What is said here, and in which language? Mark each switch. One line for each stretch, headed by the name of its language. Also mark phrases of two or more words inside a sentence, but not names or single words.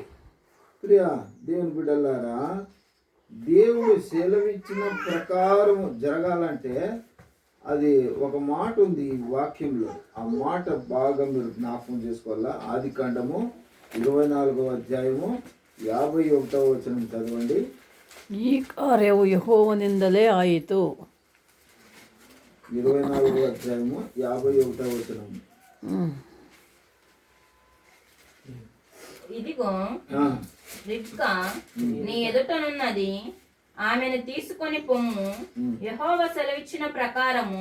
Telugu: ప్రియా దేవుని బిడ్డలారా, దేవుడు సెలవిచ్చిన ప్రకారం జరగాలంటే అది ఒక మాట ఉంది ఈ వాక్యంలో. ఆ మాట బాగా మీరు జ్ఞాపకం చేసుకోవాలా. ఆదికాండము 24వ అధ్యాయము 51వ వచనం చదవండి.
Kannada: ಈ ಕಾರ್ಯವು ಯೆಹೋವನಿಂದಲೇ ಆಯಿತು.
Telugu: 24వ అధ్యాయము 51వ వచనం. ఇదిగో రిబ్కా నీ ఎదుటనున్నది, ఆమెను తీసుకొని పొమ్ము, యెహోవా సెలవిచ్చిన ప్రకారము.